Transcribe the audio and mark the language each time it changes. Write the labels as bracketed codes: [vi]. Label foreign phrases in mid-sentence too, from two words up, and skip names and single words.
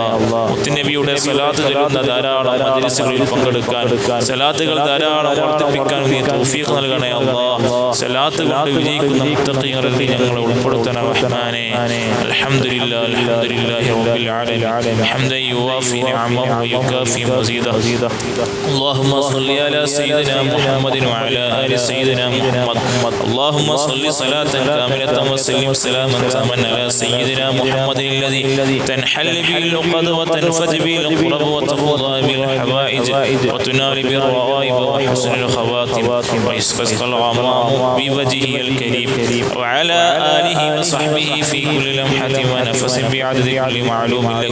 [ml] മുത്തുനബിയുടെ സ്വലാത്ത് ചൊല്ലുന്ന ധാരാളം മജ്‌ലിസുകളിൽ പങ്കെടുക്കാൻ, സ്വലാത്തുകൾ ധാരാളം വർദ്ധിപ്പിക്കാൻ നീ തൗഫീഖ് നൽകണേ അല്ലാ. സ്വലാത്ത് കൊണ്ട് വിജയിക്കുന്ന മുത്തഖീങ്ങളിൽ നീ ഞങ്ങളെ ഉൾപ്പെടുത്തണേ റഹ്മാനെ. [ar] الحمد لله الحمد لله رب العالمين حمدا يوافي نعمه ويكافئ مزيده. اللهم صل على سيدنا محمد وعلى آل سيدنا محمد. اللهم صل صلاة كاملة وسلم سلاما تاما على سيدنا محمد الذي تنحل به العقد وتنفذ به القرب وتقضى به الحوائج وتنال به الرغائب وحسن الخواتم ويستسقى الغمام بوجهه الكريم وعلى آله وصحبه في كل لمحة ونفس بعدد كل معلوم لك.